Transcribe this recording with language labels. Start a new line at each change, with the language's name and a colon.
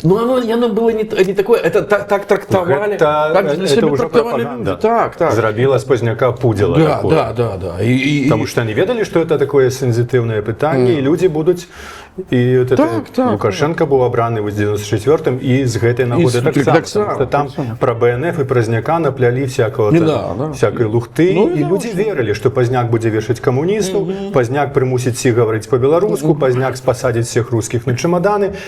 Russian: Ну, оно было не такое, это так трактовали. Это уже пропаганда. Так.
Belarusian: Зрабіла з Пазняка пудзіла такое.
Russian: Да. Потому что они ведали, что это такое сензитивное питание, и люди будут... И вот это Лукашенко был обраны в 94-м, и с этой нагоды так само. Потому что там про БНФ и Позняка напляли всякой лухты, и люди верили, что Позняк будет вешать коммунистов, Позняк примусит всех говорить по-белорусски, Позняк посадит всех русских на чемоданы.